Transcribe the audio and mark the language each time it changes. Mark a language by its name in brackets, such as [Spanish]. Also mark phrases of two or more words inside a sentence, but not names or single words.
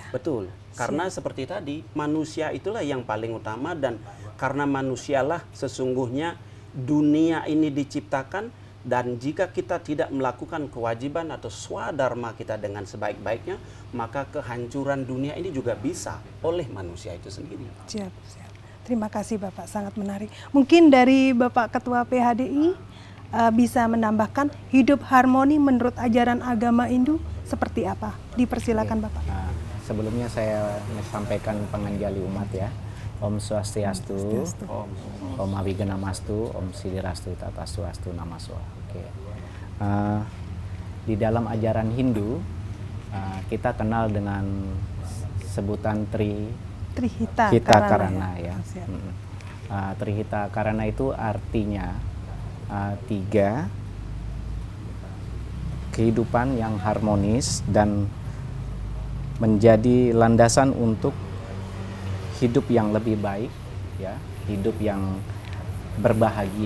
[Indonesian] Betul, karena seperti tadi, manusia itulah yang paling utama, dan karena manusialah sesungguhnya dunia ini diciptakan, dan jika kita tidak melakukan kewajiban atau swadharma kita dengan sebaik-baiknya, maka kehancuran dunia ini juga bisa oleh manusia itu sendiri. Siap, siap. Terima kasih Bapak, sangat menarik. Mungkin dari Bapak Ketua PHDI bisa menambahkan hidup harmoni menurut ajaran agama Hindu seperti apa? Dipersilakan Bapak. Sebelumnya saya sampaikan panganjali umat ya. [Sanskrit] Om Swastiastu, Om Aviganamastu, Om Siddhirastu, Tata Swastu, Namastu. [Indonesian] Oke. Di dalam ajaran Hindu kita kenal dengan sebutan Trihita Karana ya. Trihita Karana itu artinya 3 kehidupan yang harmonis dan menjadi landasan untuk hidup yang lebih baik ya, hidup yang berbahagia.